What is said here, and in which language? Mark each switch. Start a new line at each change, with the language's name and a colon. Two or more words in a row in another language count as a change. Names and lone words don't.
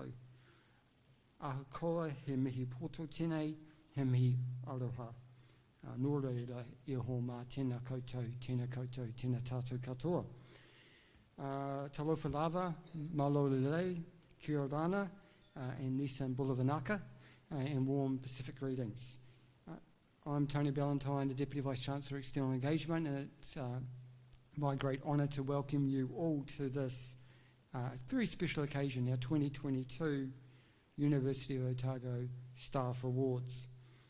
Māori: Ahukoa he mihi poto tēnei, he mihi aroha. Nō reira e ho mā tēnā koutou, tēnā tātou katoa.
Samoan: Talofa lava,
Tongan: malo lelei,
Rarotongan: kia rana,
English: and
Fijian: Nissan Bulavanaka,
English: and warm Pacific greetings. I'm Tony Ballantyne, the Deputy Vice-Chancellor, External Engagement, and it's my great honour to welcome you all to this very special occasion, our 2022 University of Otago Staff Awards.